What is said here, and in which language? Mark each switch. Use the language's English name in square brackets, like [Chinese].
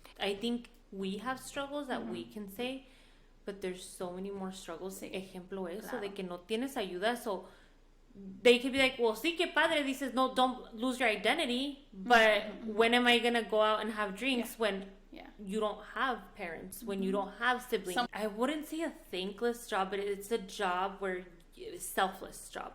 [English] I think we have struggles that we can say, but there's so many more struggles. [Spanish] Ejemplo eso, de que no tienes ayuda, [English] so they could be like, well, [Spanish] sí, que padre. Dices, no, [English] don't lose your identity, but when am I gonna go out and have drinks when you don't have parents, when you don't have siblings? I wouldn't say a thankless job, but it's a job where selfless job.